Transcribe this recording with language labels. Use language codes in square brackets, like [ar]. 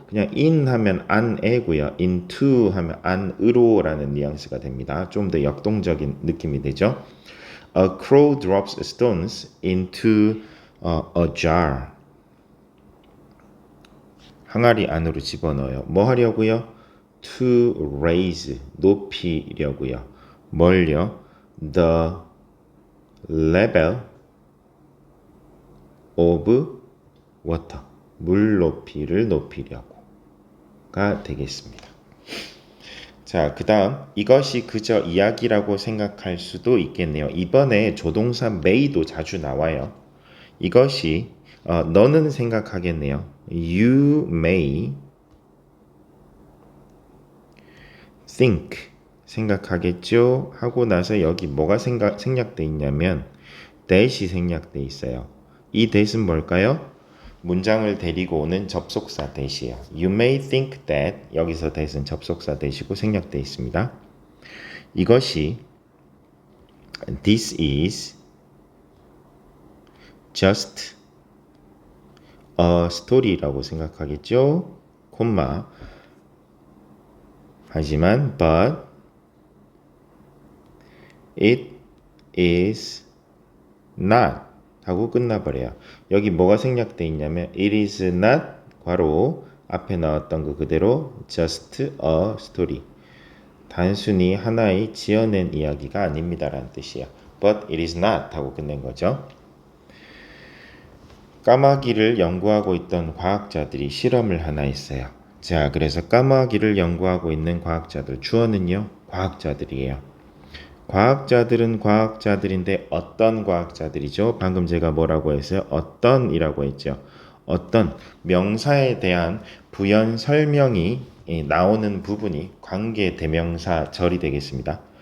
[ko] 그냥 in 하면 an에고요. into 하면 an으로라는 뉘앙스가 됩니다. 좀 더 역동적인 느낌이 되죠. [en] A crow drops stones into a jar. [ko] 항아리 안으로 집어넣어요. 뭐 하려고요? [en] To raise, [ko] 높이려고요. 뭘요? [en] The level of water. [ko] 물 높이를 높이려고가 되겠습니다. 자, 그 다음 이것이 그저 이야기라고 생각할 수도 있겠네요. 이번에 조동사 may도 자주 나와요. 이것이 너는 생각하겠네요. [en] You may think [ko] 생각하겠죠? 하고 나서 여기 뭐가 생략돼 있냐면 that이 생략돼 있어요. 이 that은 뭘까요? 문장을 데리고 오는 접속사 that이에요. [en] You may think that [ko] 여기서 that은 접속사 that이고 생략돼 있습니다. 이것이 [en] This is just a story라고 [ko] 생각하겠죠? 콤마 하지만 [en] but it is not [ko] 하고 끝나버려요. 여기 뭐가 생략돼 있냐면 [en] it is not [ko] 괄호 앞에 나왔던 거 그대로 [en] just a story [ko] 단순히 하나의 지어낸 이야기가 아닙니다 라는 뜻이에요. [en] but it is not [ko] 하고 끝낸 거죠. 까마귀를 연구하고 있던 과학자들이 실험을 하나 했어요. 자, 그래서 까마귀를 연구하고 있는 과학자들, 주어는요, 과학자들이에요. 과학자들은 과학자들인데 어떤 과학자들이죠? 방금 제가 뭐라고 했어요? 어떤이라고 했죠. 어떤 명사에 대한 부연 설명이 나오는 부분이 관계 대명사 절이 되겠습니다.